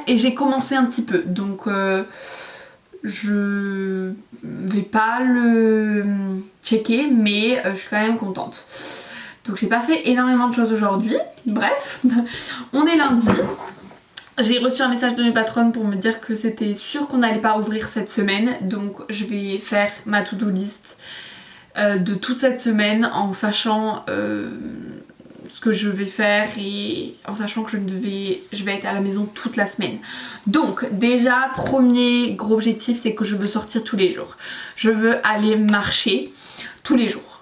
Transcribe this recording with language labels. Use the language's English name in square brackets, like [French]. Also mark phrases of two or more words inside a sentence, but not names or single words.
[French] Et j'ai commencé un petit peu, donc je vais pas le checker, mais je suis quand même contente. Donc j'ai pas fait énormément de choses aujourd'hui. Bref, on est lundi. J'ai reçu un message de mes patronnes pour me dire que c'était sûr qu'on n'allait pas ouvrir cette semaine. Donc je vais faire ma [English] to-do list [French] de toute cette semaine en sachant ce que je vais faire et en sachant que je vais être à la maison toute la semaine. Donc déjà, premier gros objectif, c'est que je veux sortir tous les jours. Je veux aller marcher tous les jours.